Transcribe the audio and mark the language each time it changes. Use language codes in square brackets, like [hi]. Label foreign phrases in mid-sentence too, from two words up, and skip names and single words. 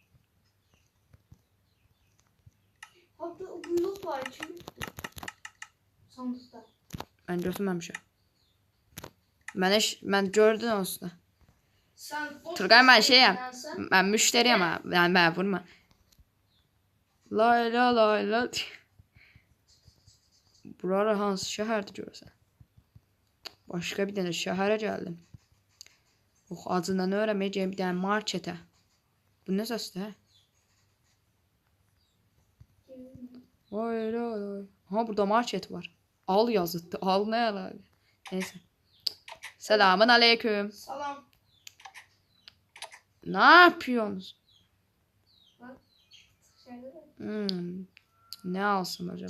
[tr] Hatta o buyruk var. Çünkü sandıkta. [az] Ben götürməmişəm. Mən gördün olsun. [tr] Sen boş Turgay ben bir şeyim. dinlensen, Ben müşteriyim ha. Yani ben vurma. Lay la lay la. [az] Buralar hansı şəhərdir görürsən? Başqa bir dənə şəhərə gəldim. Acından öyrənməyəcəyim bir dənə marketə. Bu nə səsdir? Vay la lay. Ha burada market var. Al yazıtdı. Al ne əlaqə? Neyse. [ar] السلام عليكم. [az] salam. [tr] Ne yapıyorsunuz? Dışarıda da. Ne alsam acaba?